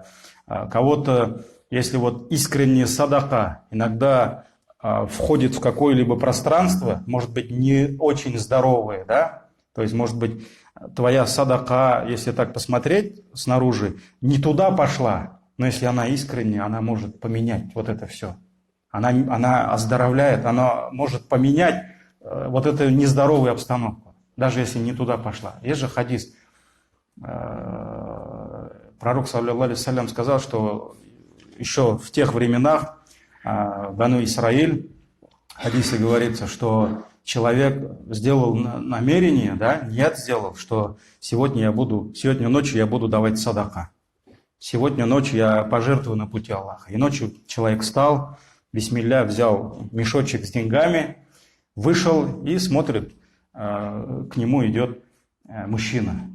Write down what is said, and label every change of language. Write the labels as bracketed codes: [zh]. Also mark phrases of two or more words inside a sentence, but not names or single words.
[ru] Кого-то, если вот искренняя садака иногда входит в какое-либо пространство, может быть, не очень здоровое, да, то есть, может быть, твоя садака, если так посмотреть снаружи, не туда пошла, но если она искренняя, она может поменять вот это все. Она оздоровляет, она может поменять вот эту нездоровую обстановку, даже если не туда пошла. Есть же хадис. [ar] Пророк, صلى الله عليه وسلم, [ru] сказал, что еще в тех временах Бану Исраиль, в хадисе говорится, что человек сделал намерение, да, ният сделал, что сегодня ночью я буду давать садака. Сегодня ночью я пожертвую на пути Аллаха. И ночью человек встал, бисмилля, взял мешочек с деньгами, вышел и смотрит, к нему идет мужчина.